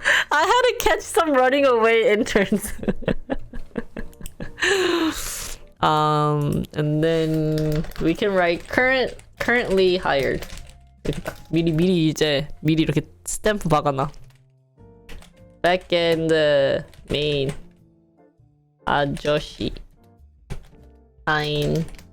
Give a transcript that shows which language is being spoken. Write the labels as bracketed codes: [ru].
[en] I had to catch some running away interns. And then we can write currently hired. [ko] 미리 이렇게 스탬프 박아놔. [en] Backend main 아저씨 9dog.